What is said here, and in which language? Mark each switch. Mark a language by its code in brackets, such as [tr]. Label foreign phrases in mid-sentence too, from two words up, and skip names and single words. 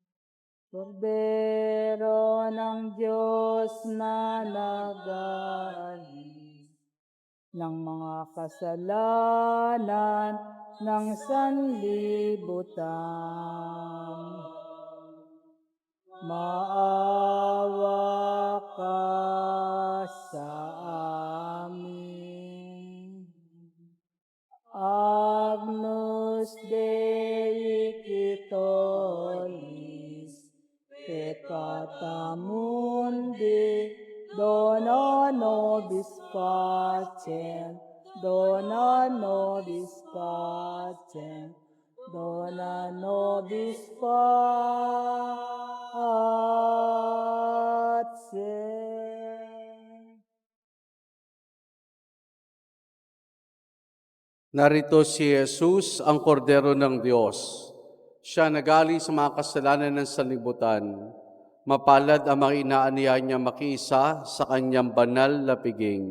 [tl] Kordero ng Diyos na nagalis ng mga kasalanan ng sanlibutan. Maawa ka sa amin. [la] Agnus Dei Quitolis, peccata mundi, dona nobis pacem, dona nobis pacem, dona nobis pacem. [tl] Narito si Jesus, ang kordero ng Diyos. Siya nagali sa mga kasalanan ng sanlibutan. Mapalad ang mga inaaniya niya makiisa sa kanyang banal na piging.